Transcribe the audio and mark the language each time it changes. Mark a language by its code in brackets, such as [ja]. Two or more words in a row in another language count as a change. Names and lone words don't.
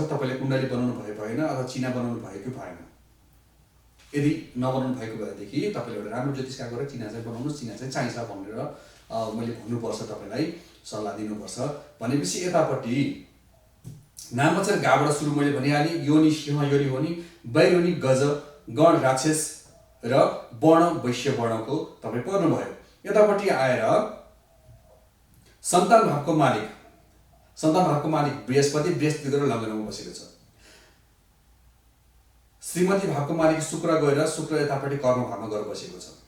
[ne] तपाईँले कुण्डली बनाउनु भयो भएन अथवा चिना बनाउनु भयो कि भएन। यदि नबनाउनु भएको भएदेखि तपाईँले एउटा राम्रो ज्योतिषका गएर चिना चाहिँ बनाउनुहोस्, चिना चाहिँ चाहिन्छ भनेर मैले भन्नुपर्छ, तपाईँलाई सल्लाह दिनुपर्छ। भनेपछि यतापट्टि नाम अक्षर गाबाट सुरु मैले भनिहालेँ। योनि सिंह योनि होनी, बैरोनी गज, गण राक्षस र वर्ण वैश्य वर्णको तपाईँ पर्नुभयो। यतापट्टि आएर सन्तान भावको मालिक बृहस्पति गएर लग्नमा बसेको छ। श्रीमती भावको मालिक शुक्र गएर शुक्र यतापट्टि कर्म भावमा गएर बसेको छ।